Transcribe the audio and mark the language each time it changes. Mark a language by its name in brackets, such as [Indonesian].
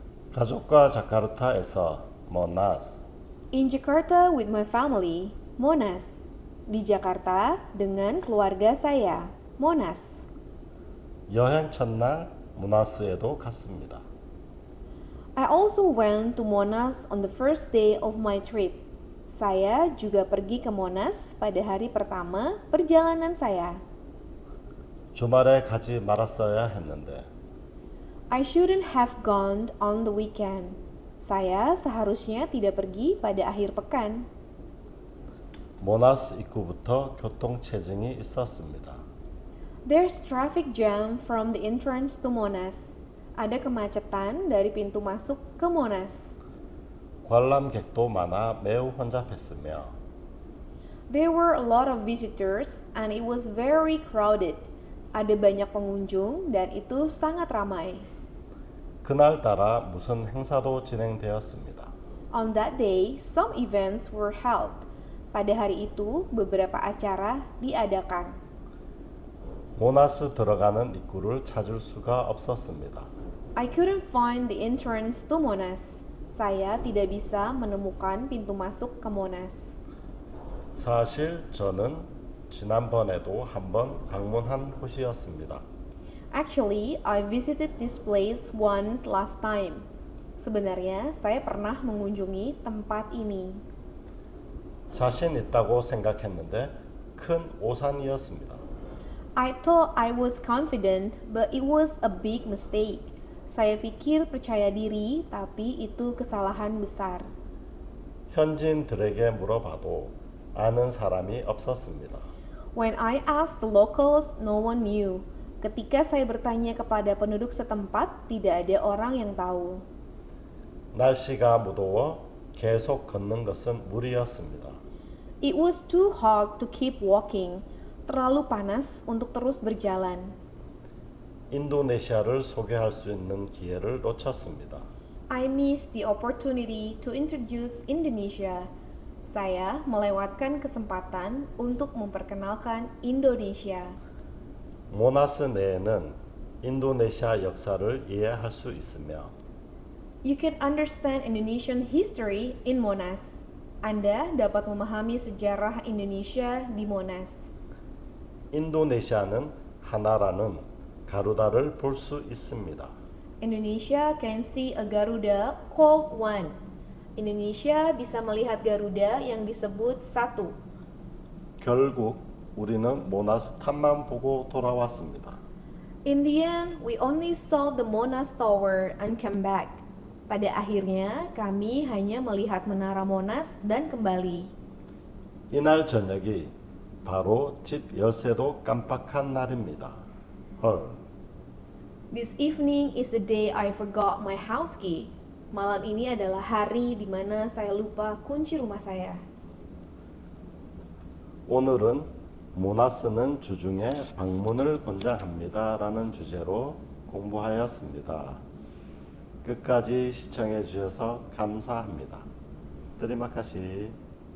[Korean] 가족과 자카르타에서 모나스. [English] In Jakarta with my family, Monas. [Indonesian] Di Jakarta dengan keluarga saya, Monas. [Korean] 여행 첫날 모나스에도 갔습니다. [English] I also went to Monas on the first day of my trip. [Indonesian] Saya juga pergi ke Monas pada hari pertama perjalanan saya. [Korean] 주말에 가지 말았어야 했는데 [English] I shouldn't have gone on the weekend. [Indonesian] Saya seharusnya tidak pergi pada akhir pekan. [Korean] 모나스 입구부터 교통체증이 있었습니다. [English] There's traffic jam from the entrance to Monas. [Indonesian] Ada kemacetan dari pintu masuk ke Monas. [Korean] 관람객도 많아 매우 혼잡했으며 [English] There were a lot of visitors and it was very crowded. [Indonesian] Ada banyak pengunjung dan itu sangat ramai. [Korean] 그날따라 무슨 행사도 진행되었습니다. [English] On that day, some events were held. [Indonesian] Pada hari itu, beberapa acara diadakan. [Korean] 모나스 들어가는 입구를 찾을 수가 없었습니다. [English] I couldn't find the entrance to Monas. [Indonesian] Saya tidak bisa menemukan pintu masuk ke Monas. [Korean] 사실 저는 지난번에도 한번 방문한 곳이었습니다. [English] Actually, I visited this place once last time. [Indonesian] Sebenarnya, saya pernah mengunjungi tempat ini. [Korean] 자신 있다고 생각했는데 큰 오산이었습니다. [English] I thought I was confident, but it was a big mistake. [Indonesian] Saya pikir percaya diri, tapi itu kesalahan besar. [Korean] 현지인들에게 물어봐도 아는 사람이 없었습니다. [English] When I asked the locals, no one knew. [Indonesian] Ketika saya bertanya kepada penduduk setempat, tidak ada orang yang tahu. [Korean] 날씨가 무더워 계속 걷는 것은 무리였습니다. [English] It was too hot to keep walking. [Indonesian] Terlalu panas untuk terus berjalan. [Korean] 인도네시아를 소개할 수 있는 기회를 놓쳤습니다. [English] I missed the opportunity to introduce Indonesia. [Indonesian] Saya melewatkan kesempatan untuk memperkenalkan Indonesia. [Korean] 모나스 내에는 인도네시아 역사를 이해할 수 있으며 [English] You can understand Indonesian history in Monas. [Indonesian] Anda dapat memahami sejarah Indonesia di Monas. [Korean] 인도네시아는 하나라는 가루다를 볼 수 있습니다. [English] Indonesia can see a Garuda called One. [Indonesian] Indonesia bisa melihat Garuda yang disebut satu. [Korean] 결국 우리는 모나스 탑만 보고 돌아왔습니다. [English] In the end, we only saw the Monas Tower and came back. [Indonesian] Pada akhirnya, kami hanya melihat menara Monas dan kembali. [Korean] 이날 저녁이 바로 집 열쇠도 깜빡한 날입니다. 헐. [English] This evening is the day I forgot my house key. [Indonesian] Malam ini adalah hari di mana saya lupa kunci rumah saya. [Korean] 오늘은 모나스는 주중에 방문을 권장합니다라는 주제로 공부하였습니다. 끝까지 시청해 주셔서 감사합니다. [Indonesian] Terima kasih.